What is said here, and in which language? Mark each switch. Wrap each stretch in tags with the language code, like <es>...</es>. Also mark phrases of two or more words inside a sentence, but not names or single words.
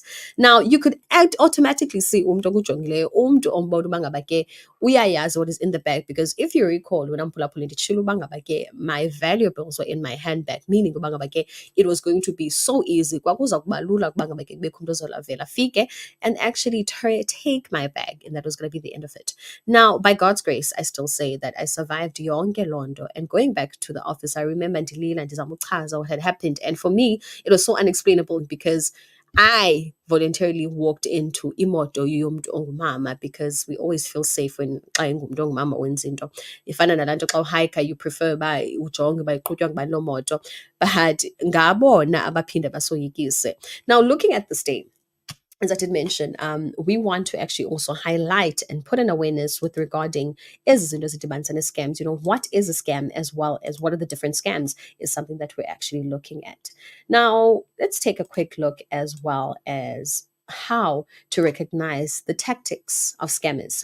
<en>Now, you could automatically see</en> <xh>umdu kujongileyo, umdu ombona uba ngaba ke uyayazi</xh> <en>what is in the bag, because if you recall, when I'm pulling</en> <xh>nditshilo uba ngaba ke</xh> <en>my valuables were in my handbag, meaning</en> <xh>uba ngaba ke</xh> <en>it was going to be so easy.</en> <xh>Kwakuza kuba lula ukuba ngaba ke kubekho umntu ozolavela afike</xh> <en>and actually take my bag, and that was going to be the end of it. Now, by God's grace, I still say that I survived</en> <xh>yonke londo.</xh> <en>And going back to the office, I remember</en> <xh>ndilila ndizamuchaza</xh> <en>what had happened. And for me, it was so unexplainable because I voluntarily walked into</en> <xh>imoto yomntu ongumama,</xh> <en>because we always feel safe when</en> <xh>xa ingumntu ongumama wenza into. Ifana nalaa nto xa uhayikha,</xh> <en>you prefer</en> <xh>uba ujonge uba iqhutywa ngubani loo moto, but ngabona abaphinde basoyikise.</xh> <en>Now, looking at this day, as I did mention, we want to actually also highlight and put an awareness with regarding is scams. You know, what is a scam, as well as what are the different scams, is something that we're actually looking at. Now, let's take a quick look as well as how to recognize the tactics of scammers.</en>